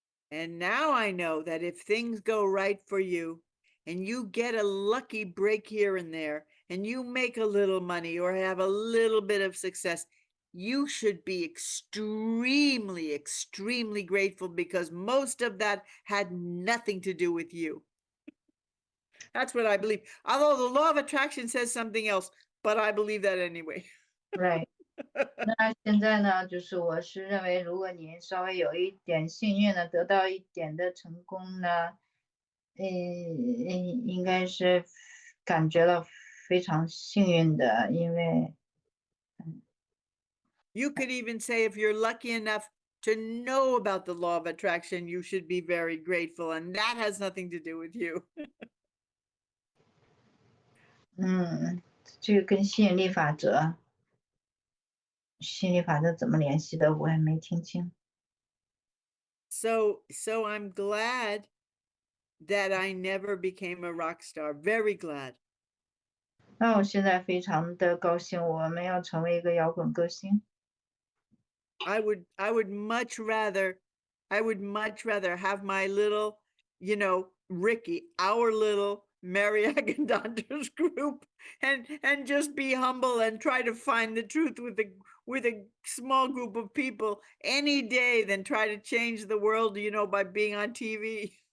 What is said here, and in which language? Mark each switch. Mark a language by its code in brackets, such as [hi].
[en] And now I know that if things go right for you and you get a lucky break here and there and you make a little money or have a little bit of success, you should be extremely, extremely grateful because most of that had nothing to do with you. That's what I believe. Although the law of attraction says something else, but I believe that anyway. Right. [zh] 那现在呢，就是我是认为，如果你稍微有一点幸运的得到一点的成功呢，应该是感觉到非常幸运的，因为 [en] You could even say if you're lucky enough to know about the law of attraction, you should be very grateful, and that has nothing to do with you. [zh] 这个跟吸引力法则怎么联系的，我也没听清。 [en] So I'm glad that I never became a rock star. Very glad. [zh] 那我现在非常的高兴，我们要成为一个摇滚歌星。 [en] I would much rather have my little, Ricky, our little Mary Agandanters group and just be humble and try to find the truth with a small group of people any day than try to change the world, by being on TV.